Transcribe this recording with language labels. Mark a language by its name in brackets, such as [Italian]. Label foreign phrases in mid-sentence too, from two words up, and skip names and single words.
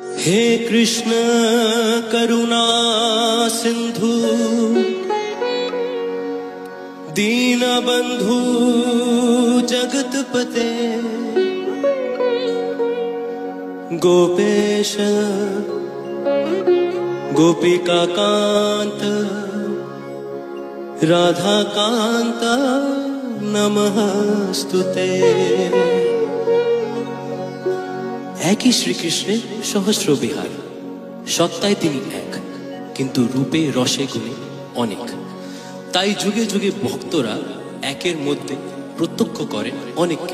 [Sanskrit] हे कृष्ण करुणा सिंधु दीनबंधु जगतपते गोपेश गोपिका कांत राधा कांत नमस्तुते। [Bangla] একই শ্রীকৃষ্ণের সহস্র বিহার, সত্তায় তিনি এক, কিন্তু রূপে রসে গুণে অনেক। তাই যুগে যুগে ভক্তরা একের মধ্যে প্রত্যক্ষ করেন অনেককে।